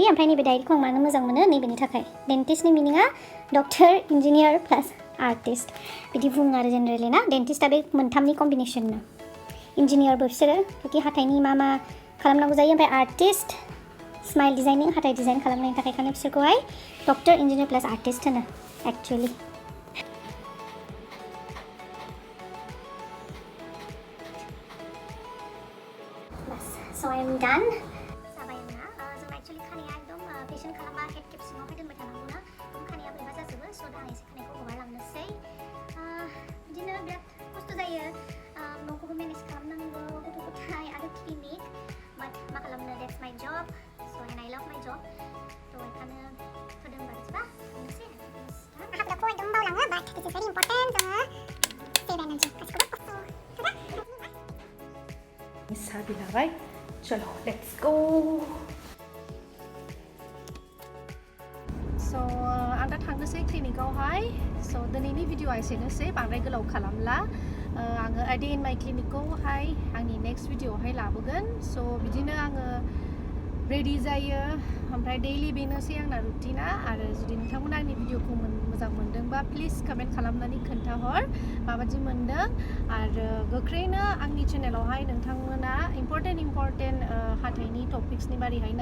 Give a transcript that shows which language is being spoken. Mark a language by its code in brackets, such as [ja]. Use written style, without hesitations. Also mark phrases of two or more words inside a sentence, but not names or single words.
[brx] ओमफ्राय नैबे डायरिखौ आं मानो मोजां मोनो, नैबेनि थाखाय. डेन्टिस्टनि मिनिङा [en] doctor, engineer plus artist [brx] बिदि बुङो आरो जेनेरेलि ना. डेन्टिस्टआ बे मोनथामनि कम्बिनेसननो. इन्जिनियारबो बिसोरो कि हाथाइनि मा खालामनांगौ जायो. ओमफ्राय [en] artist smile designing, [brx] हाथाइ डिजाइन खालामनायनि थाखाय बिसोरखौहाय [en] doctor, engineer plus artist [brx] होनो एक्चुवेलि. [en] So I am done. [brx] Sabayana. जों एक्चुअली खानाया एकदम पेशेन्ट खालामबा [en] head cap [brx] सिङावहाय दोनबाय थानांगौ ना. खानाया बोरैबा जाजोबो. स' दा आं एसे खानायखौ हगारलांनोसै. बिदिनो बिराद खस्थ' जायो. न'खौबो मेनेज खालामनांगौ, गथ' गथाय आरो क्लिनिक. बाट मा खालामनो, [en] that's my job. so and I love my job. [brx] थ' बेखायनो फोरोंबा बिदिबा थांनोसै. हाबदाखौ एकदम बावलाङो, [en] but this is very important. [brx] जोङो [en] save energy [brx] गासिखौबो साहा बिलाबाय. [en] chalo let's go. [brx] स' आं दा थांनोसै क्लिनिकआवहाय. स' दिनैनि भिडिअ'आ एसेनोसै, बांद्राय गोलाव खालामला. आङो [en] a day in my clinic [brx] खौहाय आंनि नेक्स्ट भिडिअ'आवहाय लाबोगोन. स' बिदिनो आङो रेडि जायो, ओमफ्राय डेइलि बेनोसै आंना रुटिना. आरो जुदि नोंथांमोना आंनि भिडिअ'खौ मोजां मोनदोंबा प्लिज कमेन्ट खालामनानै खोन्थाहर माबायदि मोनदों. आरो गोख्रैनो आंनि चेनेलावहाय नोंथांमोना इम्परटेन्ट हाथाइनि टपिक्सनि बारैहाय नायनो मोनगोन.